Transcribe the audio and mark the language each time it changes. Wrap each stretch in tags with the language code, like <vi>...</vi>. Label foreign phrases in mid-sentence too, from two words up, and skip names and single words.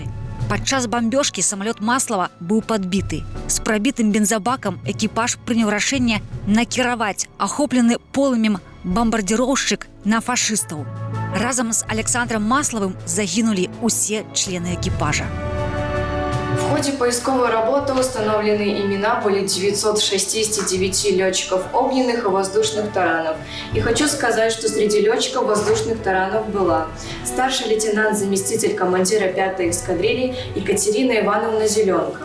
<be>Падчас бамбёжкі самалёт Маслава быў падбіты. З прабітым бензабакам экіпаж прыняў рашэнне накіраваць ахоплены полымем бамбардзіроўшчык на фашыстаў. Разам з Александром Маславым загінулі усе члены экіпажа.</be> <ru>В ходе поисковой работы установлены имена были 969 летчиков огненных и воздушных таранов. И хочу сказать, что среди летчиков воздушных таранов была старший лейтенант-заместитель командира 5-й эскадрильи Екатерина Ивановна Зеленко.</ru>